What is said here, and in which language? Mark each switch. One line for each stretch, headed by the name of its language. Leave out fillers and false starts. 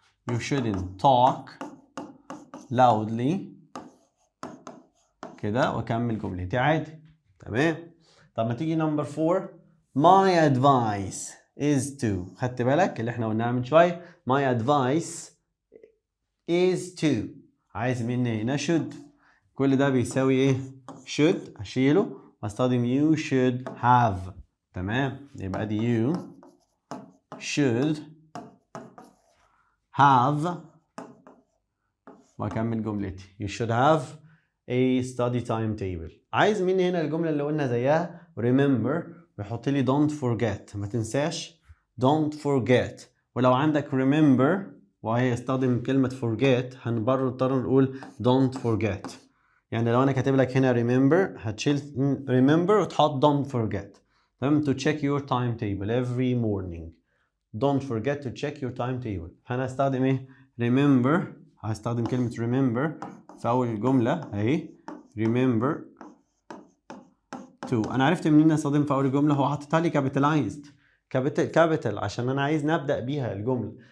English: You shouldn't talk loudly
Arabic: كده، واكمل جملتي عادي. تمام. طب ما تيجي نمبر 4.
English: My advice is to.
Arabic: خدت بالك اللي احنا قلناها من شويه؟
English: My advice is to.
Arabic: عايز مني هنا should. كل ده بيساوي ايه؟ should. اشيله واستخدم
English: you should have.
Arabic: تمام. يبقى دي
English: you should have،
Arabic: واكمل جملتي.
English: You should have a study timetable.
Arabic: عايز مني هنا الجمله اللي قلنا زيها remember، بيحط لي don't forget. ما تنساش don't forget. ولو عندك remember وهي يستخدم كلمه forget هنضطر نقول don't forget. يعني لو انا كاتب لك هنا remember هتشيل remember وتحط don't forget. تمام.
English: to check your timetable every morning. Don't forget to check your timetable.
Arabic: فأنا هستخدم إيه؟
English: remember.
Arabic: هستخدم كلمة
English: remember
Arabic: في اول الجمله اهي remember to. انا عرفت منين استخدم في اول الجمله، هو حاططها لي capitalized كابيتال عشان انا عايز نبدا بيها الجمله.